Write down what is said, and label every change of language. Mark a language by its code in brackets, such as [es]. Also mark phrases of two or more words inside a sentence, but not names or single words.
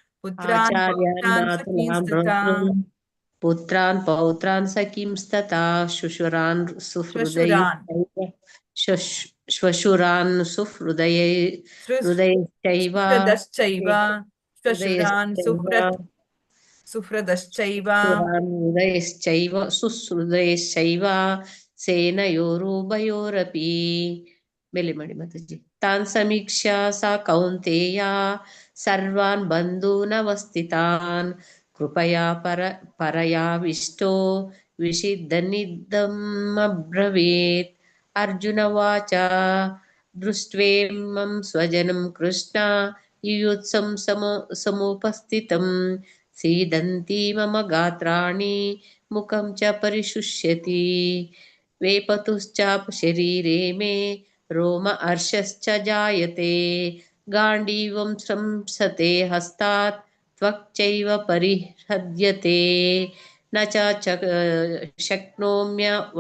[sa] ಪುತ್ರಾನ್ ಪೌತ್ರಾನ್ ಸಖೀಂಸ್ತಥಾ ಶ್ವಶುರಾನ್ ಸುಹೃದಯಶ್ಚೈವ ಸುಹೃದಯಶ್ಚೈವ ಸೇನಯೋರುಭಯೋರಪಿ. [kn] ಬೆಲೆ ಮಾಡಿ ಮಾತಾಜಿ. [sa] ತಾನ್ ಸಮೀಕ್ಷ್ಯ ಸ ಕೌಂತೇಯ ಸರ್ವಾನ್ ಬಂಧೂನವಸ್ಥಿತಾನ್ ಕೃಪಯಾ ಪರಯಾವಿಷ್ಟೋ ವಿಷಿದನ್ನಿದಮಬ್ರವೀತ್. ಅರ್ಜುನ ವಾಚ ದೃಷ್ಟ್ವೇಮಂ ಸ್ವಜನಂ ಕೃಷ್ಣ ಯುಯುತ್ಸಂ ಸಮುಪಸ್ಥಿತಂ ಸೀದಂತಿ ಮಮ ಗಾತ್ರಾಣಿ ಮುಖಂ ಚ ಪರಿಶುಷ್ಯತಿ ವೇಪತುಶ್ಚ ಶರೀರೆ ಮೇ ರೋಮಹರ್ಷಶ್ಚ ಜಾಯತೆ ಗಾಂಡೀವಂ ಸಂಸತೆ ಹಸ್ತಾತ್ त्वक्चैव परिहृद्यते न च शक्नोम्य